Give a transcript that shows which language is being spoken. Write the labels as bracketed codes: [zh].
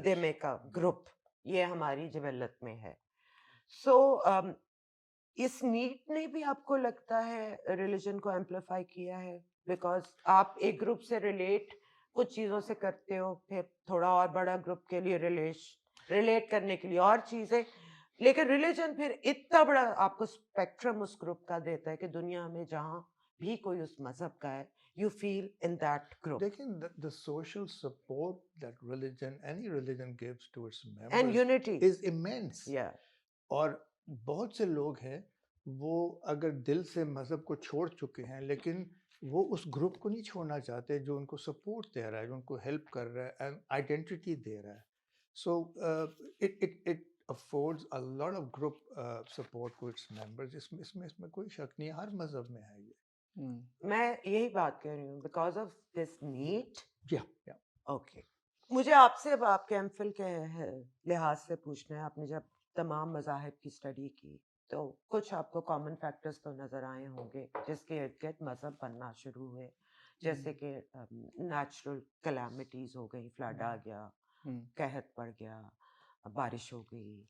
[en] they make a group, [ur] یہ ہماری جبلت میں ہے. سو اس نیڈ نے بھی آپ کو لگتا ہے ریلیجن کو ایمپلیفائی کیا ہے؟ بیکاز آپ ایک گروپ سے ریلیٹ کچھ چیزوں سے کرتے ہو، پھر تھوڑا اور بڑا گروپ کے لیے ریلیٹ کرنے کے لیے اور چیزیں، لیکن ریلیجن پھر اتنا بڑا آپ کو اسپیکٹرم اس گروپ کا دیتا ہے کہ دنیا میں جہاں بھی کوئی اس مذہب کا ہے [en] You feel in that group. دیکھیں the social support that any religion gives to its and members unity. is immense. [ur] یا اور بہت سے لوگ ہیں وہ اگر دل سے مذہب کو چھوڑ چکے ہیں لیکن وہ اس گروپ کو نہیں چھوڑنا چاہتے جو ان کو سپورٹ دے رہا ہے، جو ان کو ہیلپ کر رہا ہے، آئیڈینٹی دے رہا ہے. [en] So it affords a lot of group support to its members. [ur] اس میں کوئی شک نہیں ہے، ہر مذہب میں ہے یہ. میں یہی بات کہہ رہی ہوں [en] Because of this need. [ur] Okay, مجھے آپ سے اب آپ کے ایم فل کے لحاظ سے پوچھنا ہے. آپ نے جب تمام مذاہب کی اسٹڈی کی تو کچھ آپ کو کامن فیکٹرز تو نظر آئے ہوں گے جس کے ارد گرد مذہب بننا شروع ہوئے، جیسے کہ نیچرل کلیمٹیز ہو گئی، فلڈ آ گیا، قحط پڑ گیا، بارش ہو گئی.